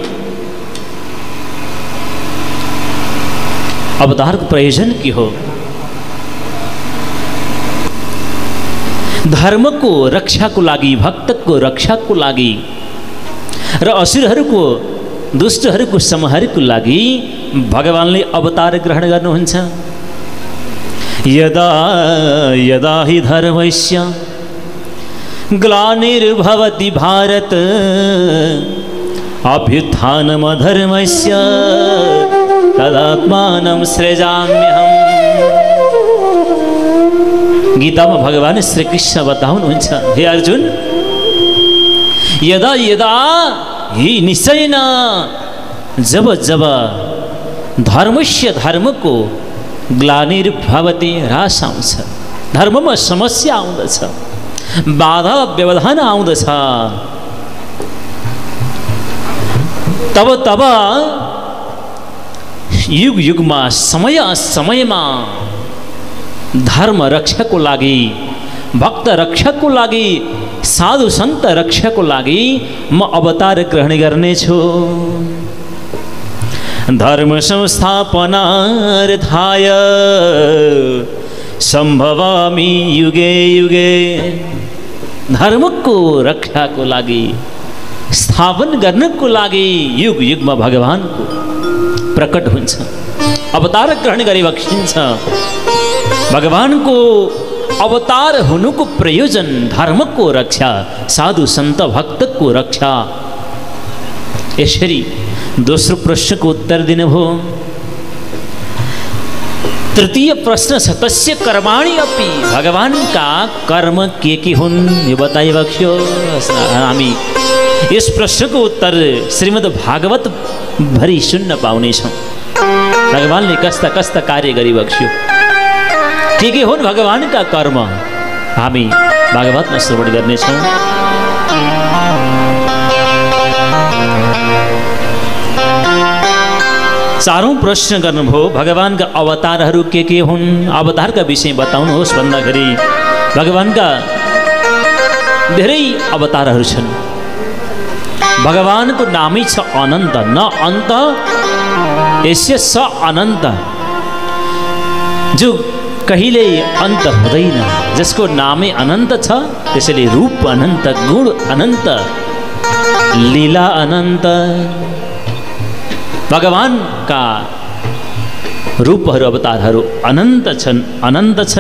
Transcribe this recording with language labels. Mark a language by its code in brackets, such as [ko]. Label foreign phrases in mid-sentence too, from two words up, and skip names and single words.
[ne] अवतारको प्रयोजन के हो? धर्मको रक्षाको लागि, भक्तको रक्षाको लागि र असुरहरूको, दुष्टहरूको संहारको लागि भगवानले अवतार ग्रहण गर्नुहुन्छ। [sa] यदा यदा हि धर्मस्य ग्लानिर्भवति भारत अभ्युत्थानमधर्मस्य तदात्मानं सृजाम्यहम्। [ne] गीतामा भगवान श्री कृष्ण बताउनुहुन्छ, हे अर्जुन, [sa] यदा यदा हि निश्चयन, [ne] जब जब धर्मस्य, धर्मको ग्लानिर्भवति ह्रास आउँछ, धर्ममा समस्या आउँदछ, बाधा व्यवधान आउँदछ, तब तब युग युगमा, समय समयमा धर्म रक्षाको लागि, भक्त रक्षाको लागि, साधु सन्त रक्षाको लागि म अवतार ग्रहण गर्नेछु। [sa] धर्म संस्थापनार्थाय सम्भवामि युगे युगे। [ne] धर्मको रक्षाको लागि, स्थापन गर्नको लागि युग युगमा भगवानको प्रकट हुन्छ, अवतार ग्रहण गरी बक्सिन्छ। भगवानको अवतार हुनुको प्रयोजन धर्मको रक्षा, साधु सन्त भक्तको रक्षा। यसरी दोस्रो प्रश्नको उत्तर दिनुभयो। तृतीय प्रश्न छ [sa] तस्य कर्माणि अपि, [ne] भगवानका कर्म के हुन् यो बताइएको थियो। हामी यस प्रश्नको उत्तर श्रीमद् भागवत भरि सुन्न पाउनेछौँ। भगवानले कस्ता कस्ता कार्य गरिरहेको थियो, के हुन् भगवानका कर्म, हामी भागवतमा श्रवण गर्नेछौँ। चारौं प्रश्न गर्नुभयो भगवानका अवतारहरू के हुन्, अवतारका विषय बताउनुहोस् भन्दाखेरि भगवानका धेरै अवतारहरू छन्। भगवानको नामै छ अनन्त, [sa] न अन्त यस्य स अनन्त, [ne] जो कहिले अन्त हुँदैन, जसको नामै अनन्त छ। त्यसैले रूप अनन्त, गुण अनन्त, लीला अनन्त। भगवानका रूपहरू अवतारहरू अनन्त छन्।